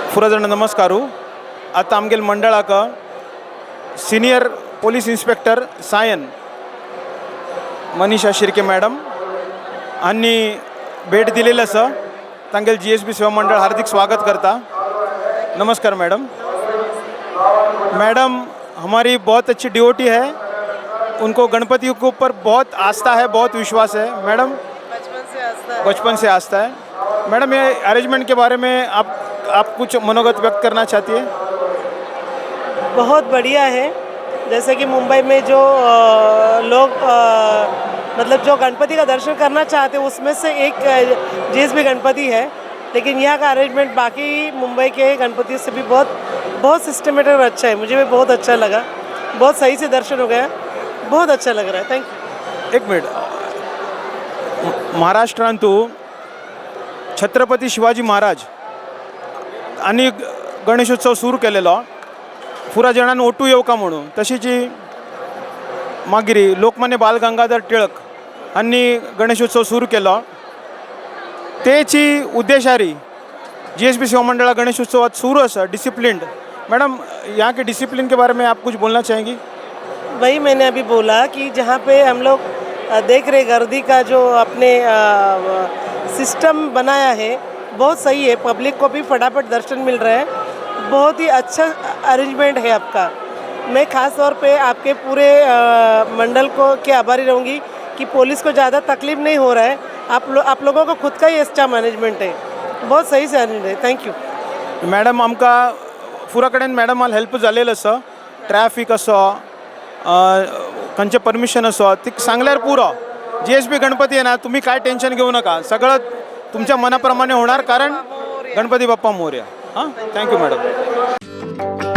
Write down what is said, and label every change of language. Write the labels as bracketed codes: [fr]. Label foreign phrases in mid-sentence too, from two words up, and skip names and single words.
[kok] फुरजण नमस्कारू आता आमगेल मंडळाक [en] senior police inspector [kok] सायन मनीषा शिर्के मॅडम आणि भेट दिलेलं आसा तांगेल GSB सेवा मंडळ हार्दिक स्वागत करता। [hi] नमस्कार मैडम। मैडम हमारी बहुत अच्छी डिवोटी है, उनको गणपति के ऊपर बहुत आस्था है, बहुत विश्वास है। मैडम बचपन से आस्था है। मैडम ये अरेंजमेंट के बारे में आप कुछ मनोगत व्यक्त करना चाहती है? बहुत बढ़िया है। जैसे कि मुंबई में जो लोग मतलब जो गणपति का दर्शन करना चाहते हैं उसमें से एक GSB गणपति है, लेकिन यहाँ का अरेंजमेंट बाकी मुंबई के गणपति से भी बहुत सिस्टमेटिक और अच्छा है। मुझे भी बहुत अच्छा लगा, बहुत सही से दर्शन हो गया, बहुत अच्छा लग रहा है। [en] thank you. [hi] एक मिनट, [kok] महाराष्ट्रांतू छत्रपती शिवाजी महाराज आणि गणेशोत्सव सुरू केलेलो पुरा जणांन ओटू येवका म्हणून, तशीच मागिरी लोकमान्य बाल गंगाधर टिळक हांणी गणेशोत्सव सुरू केलो। तेची उद्देशारी GSB सेवा मंडळा गणेशोत्सवात सुरू आसा डिसिप्लिन्ड। [hi] मैडम यहाँ के डिसिप्लिन के बारे में आप कुछ बोलना चाहेंगी? वही मैंने अभी बोला कि जहाँ पे हम लोग देख रहे गर्दी का जो अपने सिस्टम बनाया है बहुत सही है, पब्लिक को भी फटाफट दर्शन मिल रहा है, बहुत ही अच्छा अरेंजमेंट है आपका। मैं ख़ास तौर पे आपके पूरे मंडल को के आभारी रहूँगी कि पुलिस को ज़्यादा तकलीफ नहीं हो रहा है। आप लोगों को खुद का ही अच्छा मैनेजमेंट है, बहुत सही से अरेंज है। [en] thank you [hi] मैडम। [kok] आमकां पुरा कडेन [en] madam help [kok] जालेलो आसा, ट्रॅफिक असो खंयचें परमिशन असो ती सांगल्यार पुरो। [mr] GSB गणपती आहे ना, तुम्ही काय टेन्शन घेऊ नका, सगळं तुमच्या मनाप्रमाणे होणार, कारण गणपती बाप्पा मोरया। [en] हां, thank you madam।